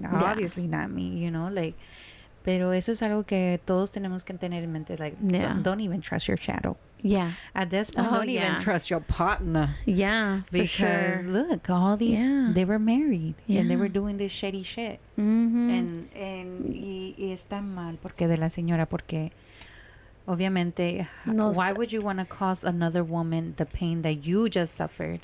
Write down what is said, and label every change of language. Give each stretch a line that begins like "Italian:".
English: Obviously not me, you know, like.
Spanish: Pero eso es algo que todos tenemos que tener en mente.
English: Like, don't even trust your shadow. Yeah. At this point, don't even trust your partner. Yeah, because sure. Look, all these, they were married. And they were doing this shady shit. Mm-hmm.
Spanish: Y está mal porque de la señora, porque obviamente,
English: why would you want to cause another woman the pain that you just suffered?